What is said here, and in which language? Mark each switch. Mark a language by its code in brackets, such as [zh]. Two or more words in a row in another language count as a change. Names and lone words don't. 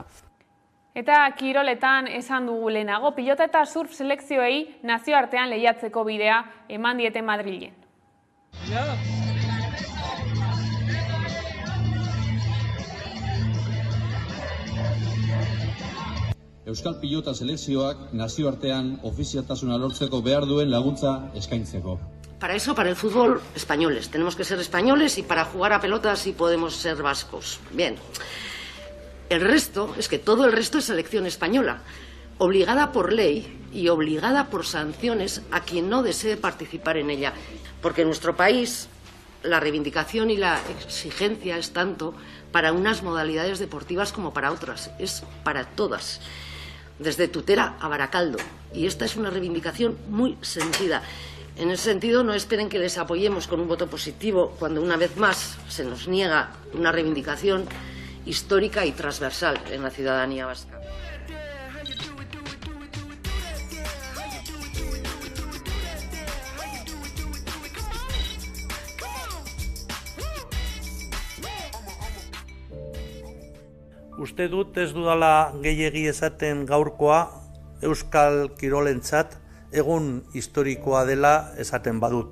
[eu] Eta kiroletan esan dugu lehenago, pilota eta surf selekzioei nazioartean lehiatzeko bidea eman diete Madrilen. Euskal pilota selekzioak nazioartean ofizialtasuna lortzeko behar duen laguntza eskaintzeko. [es] Para eso, para el fútbol, españoles. Tenemos que ser españoles y para jugar a pelota sí podemos ser vascos. Bien. El resto, es que todo el resto es selección española, obligada por ley y obligada por sanciones a quien no desee participar en ella. Porque en nuestro país la reivindicación y la exigencia es tanto para unas modalidades deportivas como para otras, es para todas, desde Tutera a Baracaldo. Y esta es una reivindicación muy sentida. En ese sentido, no esperen que les apoyemos con un voto positivo cuando una vez más se nos niega una reivindicación histórica y transversal en la ciudadanía vasca. [eu] Uste dut ez dudala gehiegi esaten gaurkoa Euskal Kirolentzat egun historikoa dela esaten badut.